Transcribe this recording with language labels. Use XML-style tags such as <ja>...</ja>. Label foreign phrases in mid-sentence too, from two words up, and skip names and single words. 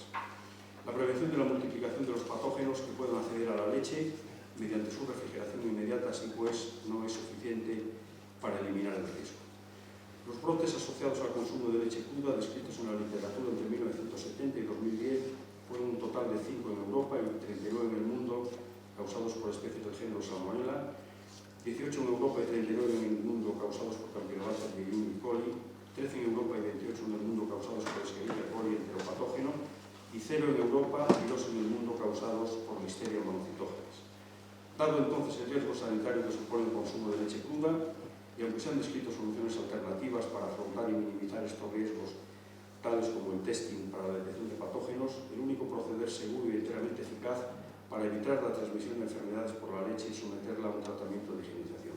<es>La prevención de la multiplicación de los patógenos que puedan acceder a la leche mediante su refrigeración inmediata, así pues, no es suficiente para eliminar el riesgo. Los brotes asociados al consumo de leche cruda descritos en la literatura entre 1970 y 2010 fueron un total de 5 en Europa y 39 en el mundo, causados por especies del género Salmonella, 18 en Europa y 39 en el mundo causados por Campylobacter jejuni coli, 13 en Europa y 28 en el mundo causados por Escherichia coli enteropatógeno, y 0 en Europa y 2 en el mundo causados por Listeria monocytogenes. Dado entonces el riesgo sanitario que supone el consumo de leche cruda, y aunque se han descrito soluciones alternativas para afrontar y minimizar estos riesgos, tales como el testing para la detección de patógenos, el único proceder seguro y enteramente eficaz para evitar la transmisión de enfermedades por la leche y someterla a un tratamiento de higienización.</es>